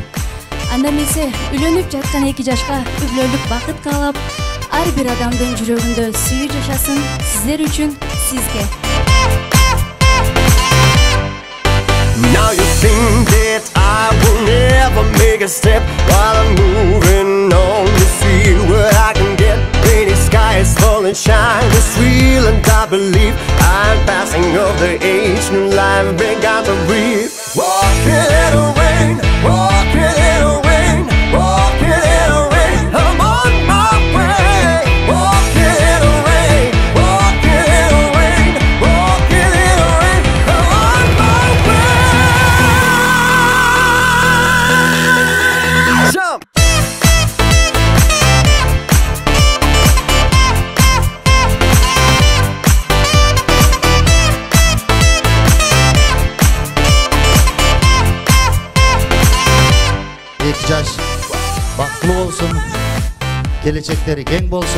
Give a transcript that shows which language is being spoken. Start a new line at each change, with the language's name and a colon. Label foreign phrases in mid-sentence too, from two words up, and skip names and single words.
Kyrgyz: Анда эмесе үйлөнүп жаткан 2 жашка өбөлүк бакыт каалап, ар бир адамдын жүрөгүндө сүйүү жашасын сиздер үчүн сизге.
English: Now you think that I will never make a step while I'm moving on. You see what I can get. Rainy skies falling, shine is real, and I believe I'm passing of the age. New life began to breathe. Walking in the rain, walking in the rain, walking in the rain. I'm on my way. Walking in the rain, walking in the rain, walking in the rain. I'm on my way. Jump.
Kyrgyz: Жаш бактылуу болсун, келечектери кең болсун.